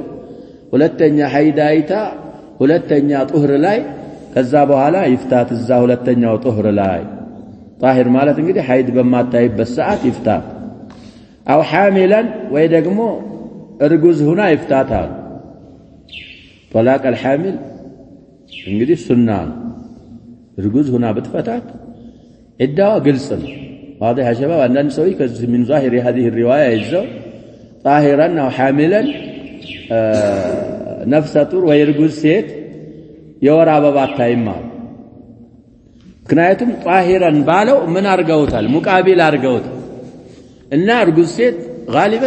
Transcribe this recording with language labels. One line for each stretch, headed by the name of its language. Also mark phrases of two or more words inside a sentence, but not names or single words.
Amharic: ሁለተኛ ሐይድ አይታ ሁለተኛ ጡህር ላይ ከዛ በኋላ ይፍታት እዛ ሁለተኛው ጡህር ላይ ጣሂር ማለት እንግዲህ ሐይድ በማታይበት ሰዓት ይፍታት።
Arabic: أو حاملا
Amharic: ወይ ደግሞ እርጉዝ ሁና ይፍታታል።
Arabic: طلاق الحامل
Amharic: እንግዲህ ሱና ነው። እርጉዝ ሁና ብትፈታት ዒዳዋ ግልጽ ነው።
Arabic: واضح يا شباب
Amharic: አንዳንድ ሰው ከዚህ
Arabic: من ظاهر هذه الروايه
Amharic: ይዘው
Arabic: طاهرا أو حاملا
Amharic: ነፍሰ ጡር ወይ እርጉዝ ሴት የወር አበባ አታይም ማለት ምክንያቱም ጣሂራን ባለው ምን አርገውታል ሙቃቢል አርገውታል እና እርጉዝ ሴት ጋሊበን